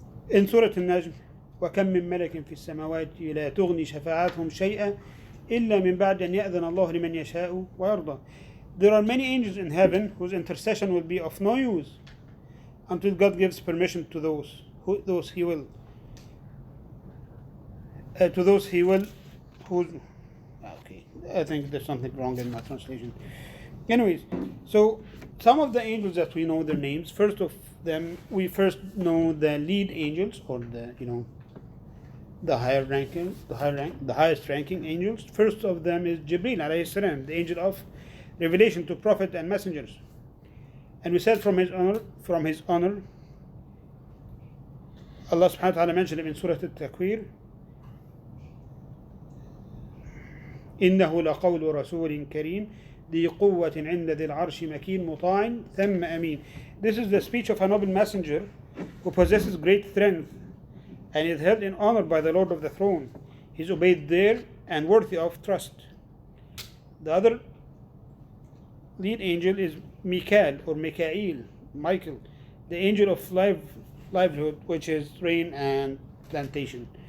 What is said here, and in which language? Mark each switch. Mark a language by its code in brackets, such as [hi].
[en] In Surah Al-Najm, [ar] وكم من ملك في السماوات لا تغني شفاعتهم شيئا إلا من بعد أن يأذن الله لمن يشاء ويرضى. [en] There are many angels in heaven whose intercession will be of no use until God gives permission to those He will. To those He will, who. Okay, I think there's something wrong in my translation. Anyways, so some of the angels that we know their names. First of them, we first know the lead angels, or the highest ranking angels. First of them is Jibreel alayhi salam, the angel of revelation to prophet and messengers. And we said from his honor, Allah subhanahu wa ta'ala mentioned him in Surah Al-Takwir. [ar] إنه لقول رسول كريم ذي قوة عند ذي العرش مكين مطاع ثم أمين. [en] This is the speech of a noble messenger who possesses great strength and is held in honor by the Lord of the throne. He is obeyed there and worthy of trust. The other lead angel is Michael, Michael, the angel of livelihood, which is rain and plantation.